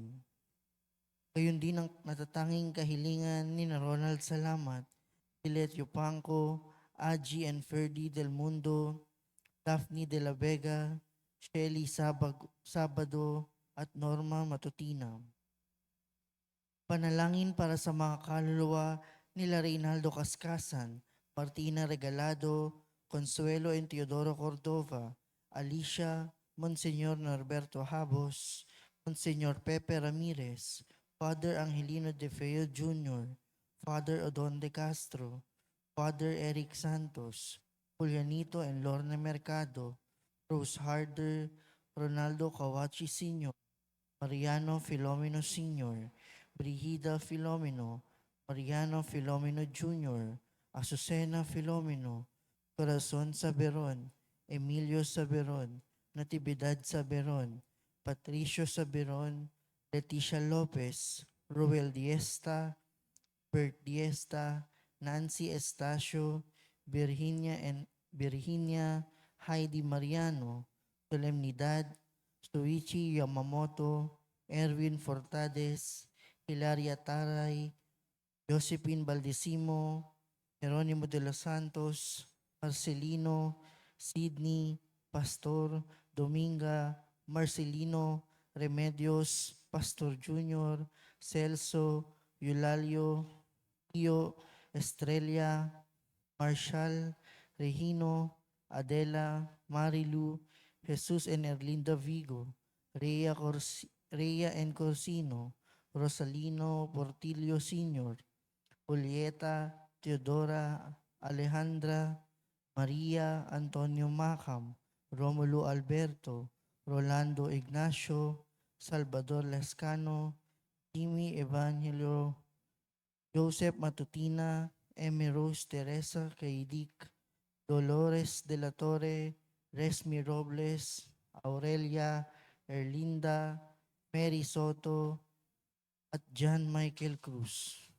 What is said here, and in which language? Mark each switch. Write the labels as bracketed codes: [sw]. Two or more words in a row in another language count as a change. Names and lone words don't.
[tl] Gayon din ang natatanging kahilingan ni na Ronald Salamat, Pilet Yupanco, Aji and Ferdy Del Mundo, Daphne de la Vega, Shelly Sabado, at Norma Matutina. Panalangin para sa mga kaluluwa nila Reynaldo Cascasan, Martina Regalado, Consuelo and Teodoro Cordova, Alicia, Monseñor Norberto Habos, Monseñor Pepe Ramirez, Father Angelino De Feo Jr., Father Odon De Castro, Father Eric Santos, Julianito and Lorna Mercado, Rose Harder, Ronaldo Kawachi Sr., Mariano Filomeno Sr., Brigida Filomeno, Mariano Filomeno Jr., Azucena Filomeno, Corazon Saberon, Emilio Saberon, Natividad Saberon, Patricio Saberon, Leticia Lopez, Ruel Diesta, Bert Diesta, Nancy Estacio, Virginia Heidi Mariano, Solemnidad, Suichi Yamamoto, Erwin Fortades, Hilaria Taray, Josephine Baldisimo, Jeronimo de los Santos, Marcelino, Sidney, Pastor, Dominga, Marcelino, Remedios, Pastor Junior, Celso, Eulalio, Pio, Estrella, Marshall, Regino, Adela, Marilu, Jesus and Erlinda Vigo, Rhea and Corsino, Rosalino Portillo Sr., Julieta, Teodora, Alejandra, Maria Antonio Macam, Romulo Alberto, Rolando Ignacio, Salvador Lescano, Jimmy Evangelio, Joseph Matutina, Emi Rose Teresa Caidic, Dolores de la Torre, Resmi Robles, Aurelia, Erlinda, Mary Soto, at John Michael Cruz.